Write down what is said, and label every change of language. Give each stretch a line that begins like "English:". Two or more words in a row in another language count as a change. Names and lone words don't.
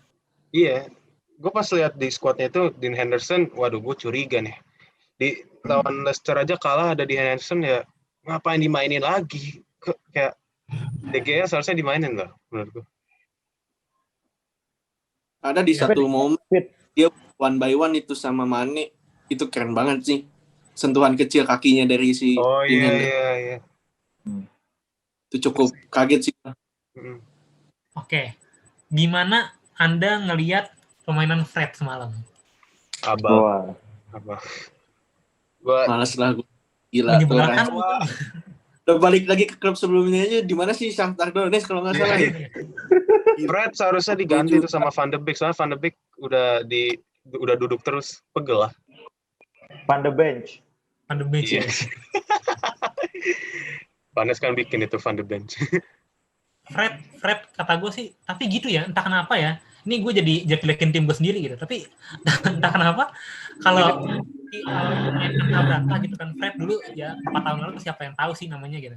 Indonesian: iya, gue pas lihat di squadnya itu Dean Henderson, waduh gue curiga nih. Di lawan Leicester aja kalah ada Dean Henderson ya, ngapain dimainin lagi? Kayak De Gea seharusnya dimainin lah menurut gue. Ada di satu momen Fit. dia
English: one by one
Indonesian: itu sama Mane, itu keren banget sih. Sentuhan kecil kakinya dari si Oh Dean iya Henderson. iya. Itu cukup kaget sih. Mm. Oke. Gimana Anda ngelihat permainan Fred semalam? Abang. Wah. Gue Males lah gue. Gila. Menyebalkan. Udah balik lagi ke klub sebelumnya aja, di mana sih Shakhtar Donetsk kalau nggak salah ya. Fred seharusnya diganti tuh sama Van de Beek, soalnya Van de Beek udah duduk terus, pegel lah. Van de Bench. Van de Beek Iya. ya. Panas kan bikin itu Van de Bench. Fred kata gue sih, tapi gitu ya, entah kenapa ya. Ini gue jadi jelekin tim gue sendiri gitu, tapi entah kenapa kalau main Abrata gitu kan, Fred dulu ya 4 tahun lalu siapa yang tahu sih namanya gitu.